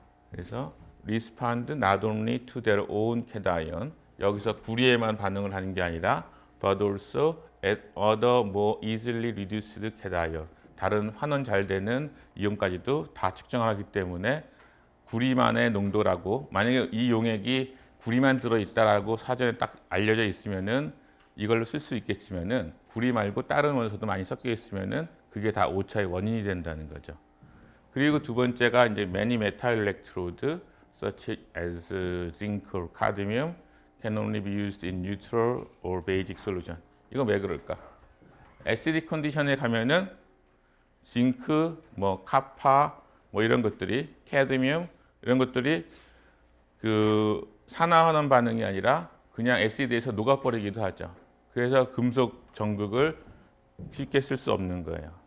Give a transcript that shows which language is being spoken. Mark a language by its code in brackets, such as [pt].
[ko] 그래서 [en] respond not only to their own cation, [ko] 여기서 구리에만 반응을 하는 게 아니라 [en] but also at other more easily reduced cation, [ko] 다른 환원 잘 되는 이온까지도 다 측정하기 때문에 구리만의 농도라고, 만약에 이 용액이 구리만 들어있다라고 사전에 딱 알려져 있으면은 이걸로 쓸 수 있겠지만은 구리 말고 다른 원소도 많이 섞여 있으면은 그게 다 오차의 원인이 된다는 거죠. 그리고 두 번째가 이제 [en] many metal electrodes such as zinc or cadmium can only be used in neutral or basic solution. [ko] 이건 왜 그럴까? [en] acidic [ko] 컨디션에 가면은 징크, 뭐 카파, 뭐 이런 것들이, 캐드뮴 이런 것들이 그 산화하는 반응이 아니라 그냥 에시드에서 녹아버리기도 하죠. 그래서 금속 전극을 쉽게 쓸 수 없는 거예요.